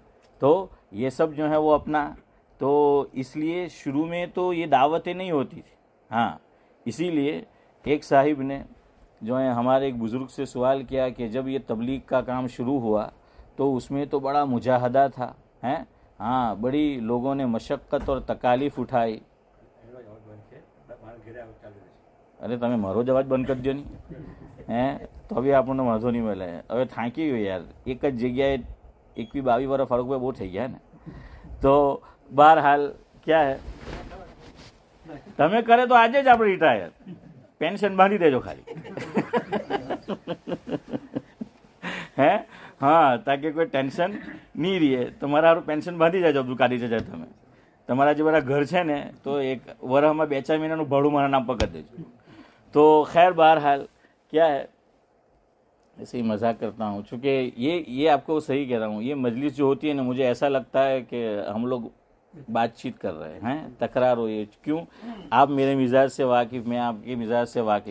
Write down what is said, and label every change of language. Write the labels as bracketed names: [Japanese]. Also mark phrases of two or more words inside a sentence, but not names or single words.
[Urdu] تو یہ سب جو ہے وہ اپنا, تو اس لیے شروع میں تو یہ دعوتیں نہیں ہوتی تھی. ہاں اسی لیے ایک صاحب نے جو ہے ہمارے ایک بزرگ سے سوال کیا کہ جب یہ تبلیغ کا کام شروع ہوا تو اس میں تو بڑا مجاہدہ تھا, ہاں بڑی لوگوں نے مشقت اور تکالیف اٹھائی. [Gujarati] અરે તમે મારો જ અવાજ બંધ કરી દો નહીં, તો બી આપણને વાંધો નહીં મળે. હવે થાકી ગયો યાર, એક જ જગ્યાએ 21-22 વર્ષ ફારૂકભાઈ બહુ થઈ ગયા ને. તો બહરહાલ ક્યાં હે, તમે કરે તો આજે જ આપણે રિટાયર, પેન્શન બાંધી દેજો ખાલી. હે હા, તાકે કોઈ ટેન્શન નહીં રહે. તમારા સારું પેન્શન બાંધી જાજો અબ્દુલ કાદિર ચાચા. તમે તમારા જે બધા ઘર છે ને, તો એક વરસમાં 2-4 મહિનાનું ભાડું મારા નામ પર કરી દેજો. [Urdu] تو خیر بہرحال کیا ہے, ایسے ہی مذاق کرتا ہوں, چونکہ یہ آپ کو صحیح کہہ رہا ہوں, یہ مجلس جو ہوتی ہے نا, مجھے ایسا لگتا ہے کہ ہم لوگ بات چیت کر رہے ہیں, تکرار ہو. یہ کیوں, آپ میرے مزاج سے واقف, میں آپ کے مزاج سے واقف.